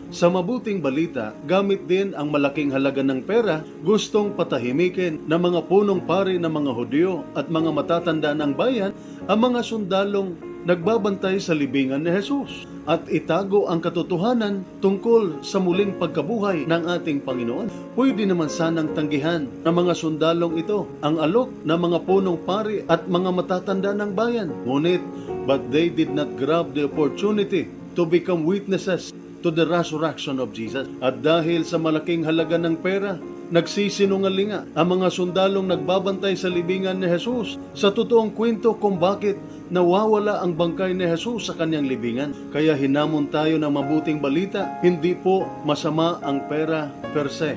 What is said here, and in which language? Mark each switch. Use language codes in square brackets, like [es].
[tl] Sa mabuting balita, gamit din ang malaking halaga ng pera, gustong patahimikin ng mga punong pari ng mga Hudyo at mga matatanda ng bayan ang mga sundalong nagbabantay sa libingan ni Jesus at itago ang katotohanan tungkol sa muling pagkabuhay ng ating Panginoon. Pwede naman sanang tanggihan ng mga sundalong ito ang alok ng mga punong pari at mga matatanda ng bayan. [en] Ngunit, but they did not grab the opportunity to become witnesses to the resurrection of Jesus. [tl] At dahil sa malaking halaga ng pera, nagsisinungalinga ang mga sundalong nagbabantay sa libingan ni Jesus sa totoong kwento kung bakit nawawala ang bangkay ni Jesus sa kanyang libingan. Kaya hinamon tayo ng mabuting balita, hindi po masama ang pera per se.